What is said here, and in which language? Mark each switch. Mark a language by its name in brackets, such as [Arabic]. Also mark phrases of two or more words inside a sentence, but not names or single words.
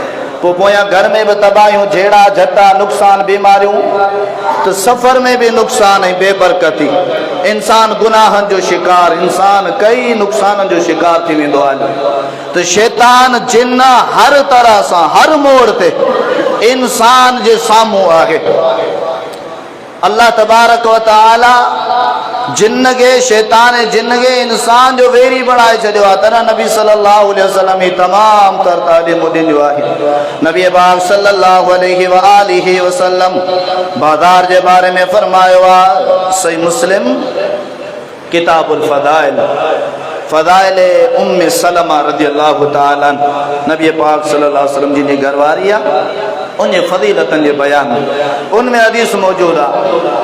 [Sindhi] पोइ पोयां घर में बि तबाहियूं झेड़ा झटा नुक़सान बीमारियूं, त सफ़र में भी नुक़सान ऐं बेबरकती, इंसान गुनाहनि जो शिकार, इंसान कई नुक़साननि जो शिकार थी वेंदो आहे। त शैतान जिन हर तरह सां हर मोड़ ते इंसान जे साम्हूं आहे। [Arabic] الله تبارك وتعالى [Sindhi] जिन्न के शैतान जिन्न के इंसान जो वेरी बणाए छॾियो आहे। तॾहिं नबी [Arabic] صلى الله عليه وسلم [Sindhi] ही तमाम तर तालीम ॾिनियूं आहे। नबी पाक [Arabic] صلى الله عليه وآله وسلم [Sindhi] बाज़ार जे बारे में फरमायो आहे, सही मुस्लिम किताबुल फ़दाइल, फ़दाइल उम्मे सलमा [Arabic] رضي الله تعالى [Sindhi] नबी पाक [Arabic] صلى الله عليه وسلم [Sindhi] जी घरवारी आहे, उन फजीलतन जे बयान उनमें हदीस मौजूद आहे।